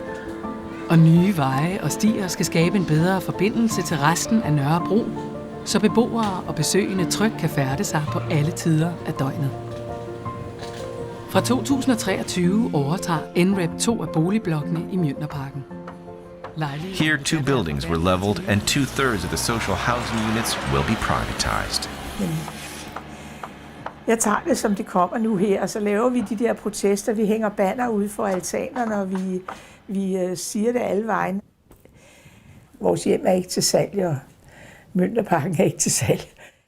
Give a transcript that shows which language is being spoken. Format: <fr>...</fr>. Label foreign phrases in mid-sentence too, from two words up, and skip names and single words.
<da>Og nye veje og stier skal skabe en bedre forbindelse til resten af Nørrebro, så beboere og besøgende trygt kan færde sig på alle tider af døgnet. Fra 2023 overtager NREP 2 af boligblokkene i Mjølnerparken.</da> <en>Here, 2 buildings were leveled, and 2/3 of the social housing units will be privatized.</en> <da>Jeg tager det, som det kommer nu her, og så laver vi de der protester. Vi hænger banner ude for altanerne, og vi siger det alle vejen. Vores hjem er ikke til salg, og Mjølnerparken er ikke til salg.</da>